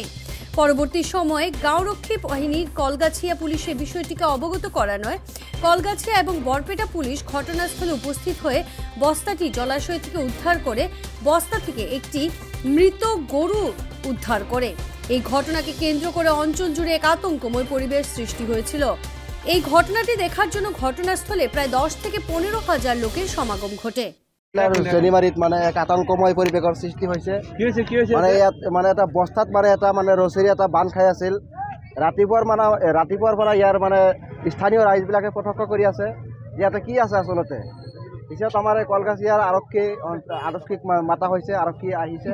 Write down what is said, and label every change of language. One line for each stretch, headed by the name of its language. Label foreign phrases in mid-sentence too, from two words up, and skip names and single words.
Bangla: পরবর্তী সময়ে গাঁওরক্ষী বাহিনীর কলগাছিয়া পুলিশের বিষয়টিকে অবগত করানোয় কলগাছিয়া এবং বরপেটা পুলিশ ঘটনাস্থলে উপস্থিত হয়ে বস্তাটি জলাশয় থেকে উদ্ধার করে বস্তা থেকে একটি মৃত গরু উদ্ধার করে। এই ঘটনাকে কেন্দ্র করে অঞ্চল জুড়ে এক আতঙ্কময় পরিবেশ সৃষ্টি হয়েছিল। এই ঘটনাটি দেখার জন্য ঘটনাস্থলে প্রায় 10 থেকে 15,000 লোকের সমাগম ঘটে।
Assamese: সেনিমারিত মানে এক আতঙ্কময় পরিবেশৰ সৃষ্টি হৈছে। মানে এটা বস্তাত মানে এটা মানে ৰছৰী এটা বান্ধ খাই আছিল। ৰাতিপুৱাৰ পৰা ইয়াৰ মানে স্থানীয় ৰাইজবিলাকে প্ৰত্যক্ষ কৰি আছে যে ইয়াতে কি আছে আচলতে। পিছত আমাৰ কলগাছিয়াৰ আৰক্ষীক মাতা হৈছে, আৰক্ষী আহিছে।